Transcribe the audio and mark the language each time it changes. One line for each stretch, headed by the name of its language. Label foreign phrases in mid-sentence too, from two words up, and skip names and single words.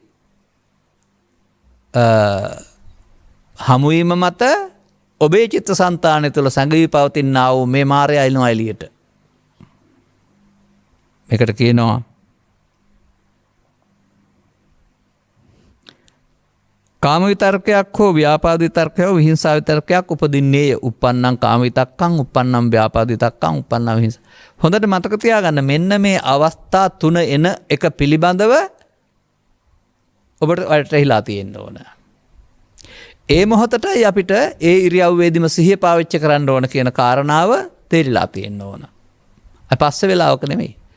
Sinhala: හමුවීම මත ඔබේ චිත්තසංතානය තුළ සැඟවී පවතිනා වූ මේ මාරයා එනවා එළියට. මේකට කියනවා කාම විතර්කයක් හෝ ව්‍යාපාද විතර්කයක් හෝ විහිංසා විතර්කයක් උපදින්නේය.
Pali: uppannam කාම විතක්කං, uppannam ව්‍යාපාද විතක්කං, uppannam විහිංසා.
Sinhala: හොඳට මතක තියාගන්න මෙන්න මේ අවස්ථා තුන එන එක පිළිබඳව ඔබට වැටහිලා තියෙන්න ඕන. ඒ මොහොතටයි අපිට ඒ ඉරියව්වේදීම සිහිය පාවිච්චි කරන්න ඕන කියන කාරණාව තේරිලා තියෙන්න ඕන. පස්සේ වෙලාවක නෙමෙයි.